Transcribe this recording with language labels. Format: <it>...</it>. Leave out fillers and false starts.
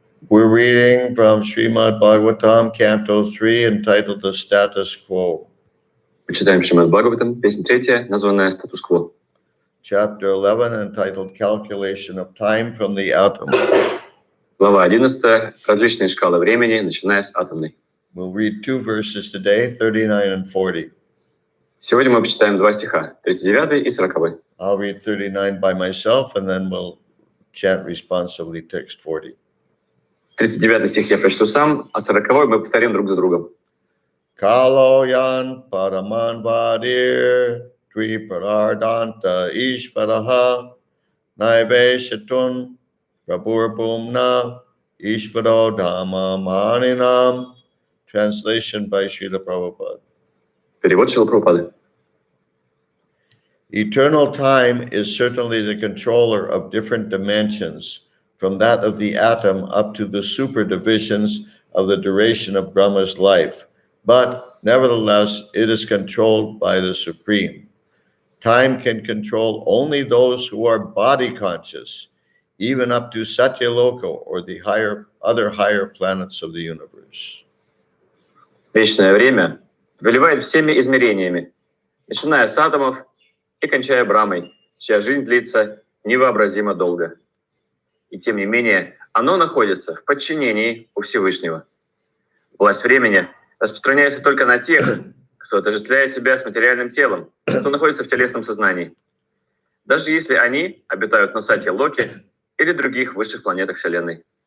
<en>We're reading from Srimad Bhagavatam, Canto 3, entitled The Status Quo.</en> <ru>Мы читаем Шримад Бхагаватам, песня 3, названная «Статус-кво».</ru> <en>Chapter 11, entitled Calculation of Time from the Atom.</en> <ru>Глава 11. Различные шкалы времени, начиная с атомной.</ru> <en>We'll read 2 verses today, 39 and 40.</en> <ru>Сегодня мы почитаем 2 стиха, 39 и 40.</ru> <en>I'll read 39 by myself, and then we'll chant responsively text 40.</en> <ru>39 стих я прочту сам, а 40 мы повторим друг за другом.</ru> <sa>Kaloyan Paraman Vadir Dviparardanta Ishvaraha Naiveshatun Prabhurbhumna Ishvaro Dhamma Maninam.</sa> <en>Translation by Srila Prabhupada.</en> <ru>Перевод Шрилы Прабхупады.</ru> <en>Eternal time is certainly the controller of different dimensions, from that of the atom up to the superdivisions of the duration of Brahma's life. But nevertheless, it is controlled by the Supreme. Time can control only those who are body conscious, even up to Satyaloka or the other higher planets of the universe.</en> <ru>Вечное время повелевает всеми измерениями, начиная с атомов и кончая Брамой, чья жизнь длится невообразимо долго. И тем не менее, оно находится в подчинении у Всевышнего. Власть времени распространяется только на тех, кто отождествляет себя с материальным телом, кто находится в телесном сознании, даже если они обитают на Сатья-Локе или других высших планетах Вселенной.</ru>